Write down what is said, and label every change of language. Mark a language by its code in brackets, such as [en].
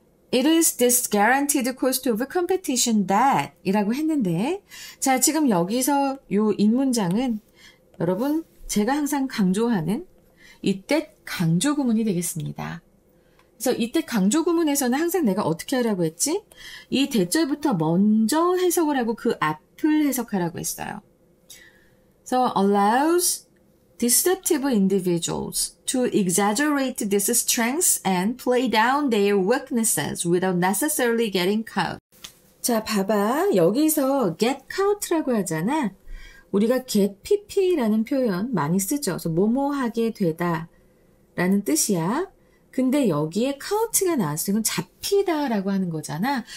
[en] It is this guaranteed cost of competition that [ko] 이라고 했는데 자 지금 여기서 요 인문장은 여러분 제가 항상 강조하는 이때 강조 구문이 되겠습니다. 그래서 이때 강조 구문에서는 항상 내가 어떻게 하라고 했지? 이 대절부터 먼저 해석을 하고 그 앞을 해석하라고 했어요. [en] So allows deceptive individuals to exaggerate these strengths and play down their weaknesses without necessarily getting caught. [ko] 자, 봐봐. 여기서 get caught라고 하잖아. 우리가 get pp라는 표현 많이 쓰죠. 그래서 뭐뭐하게 되다 라는 뜻이야. 근데 여기에 caught가 나왔어. 이건 잡히다라고 하는 거잖아.